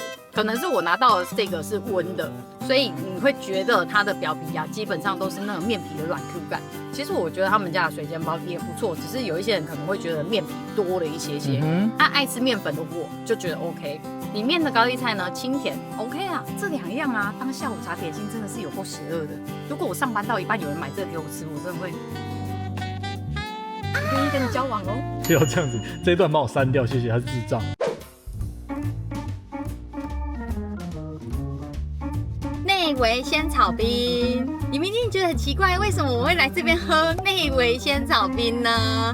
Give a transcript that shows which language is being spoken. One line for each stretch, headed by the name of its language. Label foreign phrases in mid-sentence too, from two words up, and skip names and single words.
Chinese: 可能是我拿到的這個是溫的，所以你會覺得它的表皮啊，基本上都是那種麵皮的軟 Q 感。其實我覺得他們家的水煎包也不錯，只是有一些人可能會覺得麵皮多了一些些。愛吃麵粉的我就覺得 OK。裡面的高麗菜呢，清甜 OK 啊，這兩樣啊，當下午茶點心真的是有夠邪惡的。如果我上班到一半有人買這個給我吃，我真的會不願意跟你交往哦。不要這樣子，這一段幫我刪掉，謝謝，他是智障。內圍仙草冰，你們一定覺得很奇怪，為什麼我會來這邊喝內圍仙草冰呢？